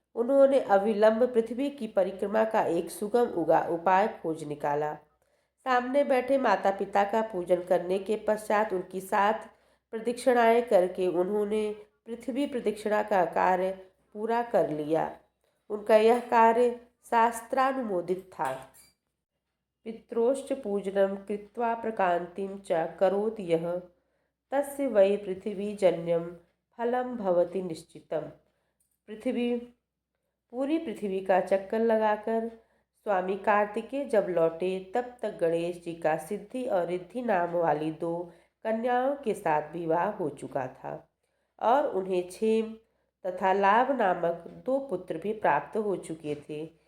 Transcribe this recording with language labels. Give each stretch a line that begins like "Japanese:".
Hindi: उन्होंने अविलंब पृथ्वी की परिक्रमा का एक सुगम उपाय खोज निकाला। सामने बैठे माता पिता का पूजन करने के पश्चात उनकी 7 प्रदक्षिणाएं करके उन्होंने पृथ्वी प्रदक्षिणा का कार्य पूरा कर लिया। उनका यह कार्य शास्त्रानुमोदित था।
Sanskrit: पित्रोश्च पूजनं कृत्वा प्रकान्तिं च करोति यः तस्य वै पृथिवीजन्यं फलं भवति निश्चितम्।
Hindi: पूरी पृथ्वी का चक्कर लगाकर स्वामी कार्तिकेय जब लौटे, तब तक गणेश जी का सिद्धि और रिद्धि नाम वाली 2 कन्याओं के साथ विवाह हो चुका था और उन्हें क्षेम तथा लाभ नामक 2 पुत्र भी प्राप्त हो चुके थे।